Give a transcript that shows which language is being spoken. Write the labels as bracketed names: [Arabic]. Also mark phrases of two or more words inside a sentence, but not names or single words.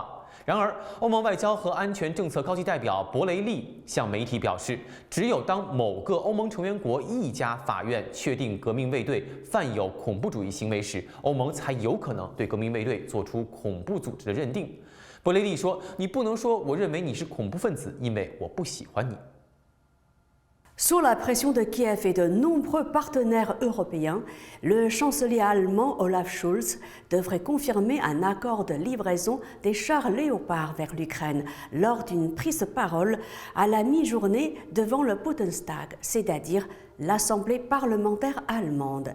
[Chinese] 然而，欧盟外交和安全政策高级代表博雷利向媒体表示，只有当某个欧盟成员国一家法院确定革命卫队犯有恐怖主义行为时，欧盟才有可能对革命卫队做出恐怖组织的认定。博雷利说：“你不能说我认为你是恐怖分子，因为我不喜欢你。” [French] Sous la pression de Kiev et de nombreux partenaires européens, le chancelier allemand Olaf Scholz devrait confirmer un accord de livraison des chars Léopard vers l'Ukraine lors d'une prise de parole à la mi-journée devant le Bundestag, c'est-à-dire l'Assemblée parlementaire allemande.